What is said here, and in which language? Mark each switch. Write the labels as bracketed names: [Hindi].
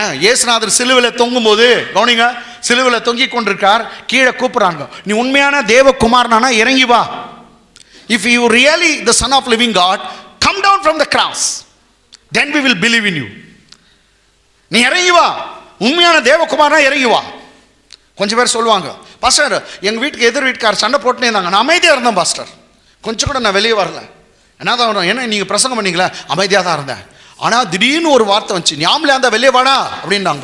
[Tamil] இயேசுநாதர் சிலுவையில் தொங்கும் போது கவனிங்க, சிலுவையில் தொங்கிக் கொண்டிருக்கார். கீழே கூப்பிடுறாங்க, நீ உண்மையான தேவகுமாரனானா இறங்கி வா. [English] If you really the son of living God, come down from the cross, then we will believe in you. [Tamil] நீ இறங்கி வா, உண்மையான தேவகுமாரனா இறங்கி வா. கொஞ்சம் பேர் சொல்லுவாங்க, பாஸ்டர் எங்க வீட்டுக்கு எதிர் வீட்டுக்காரர் சண்டை போட்டுனே இருந்தாங்க, நான் அமைதியா இருந்தேன் பாஸ்டர், கொஞ்சம் கூட நான் வெளியே வரல. என்னதான் வரும், என்ன நீங்க பிரசங்கம் பண்ணீங்களா? அமைதியாக தான் இருந்தேன். ஆனா திடீர்னு ஒரு வார்த்தை வந்துச்சு, ஞாபகம் இருந்தா வெளியே வாடா அப்படின்னாங்க.